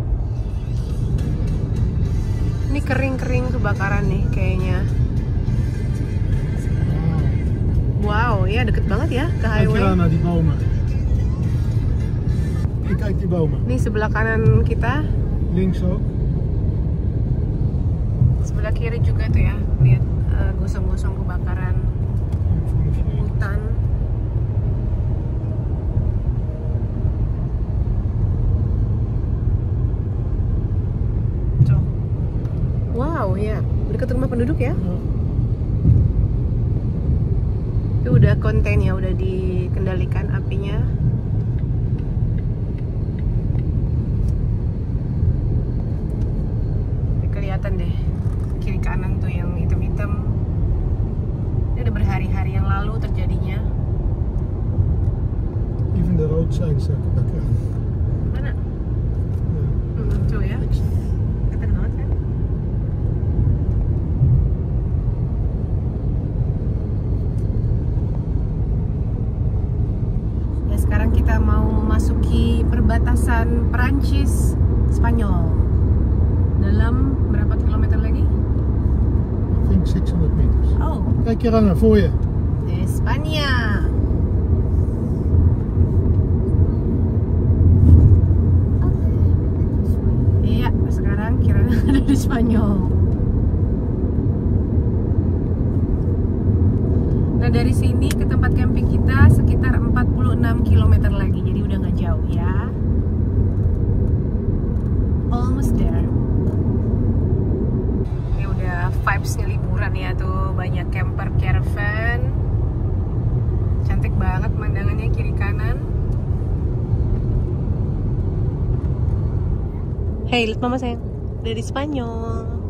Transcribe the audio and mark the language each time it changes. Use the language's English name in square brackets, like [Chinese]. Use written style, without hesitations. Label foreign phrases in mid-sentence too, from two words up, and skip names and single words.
[Indonesian] Ini kering-kering kebakaran nih kayaknya. Wow, ya deket banget ya ke highway. Ini sebelah kanan kita. [Dutch] Links ook. [Indonesian] Sebelah kiri juga tuh ya, lihat gosong-gosong kebakaran hutan. Wow, ya dekat rumah penduduk ya. Itu udah konten ya, udah dikendalikan apinya. Kelihatan deh kiri kanan tuh yang hitam-hitam. Ini udah berhari-hari yang lalu terjadinya. [English] Even the road signs are kebakaran. [Indonesian] Mana? Tuh ya. Kelihatan banget kan? Ya, sekarang kita mau memasuki perbatasan Prancis Spanyol. Dalam berapa kilometer lagi? [English] I think 600 meters. Oh. [Dutch] Kijk Kirana, voor je. [Indonesian] Spanya. Iya, sekarang Kirana ada di Spanyol. Nah, dari sini ke tempat camping kita sekitar 46 km lagi. Jadi udah nggak jauh ya. [English] Almost there. [Indonesian] Ini udah vibes-nya liburan ya tuh, banyak [English] camper caravan. [Indonesian] Cantik banget pemandangannya kiri kanan. Hey, lihat mama sayang, dari Spanyol.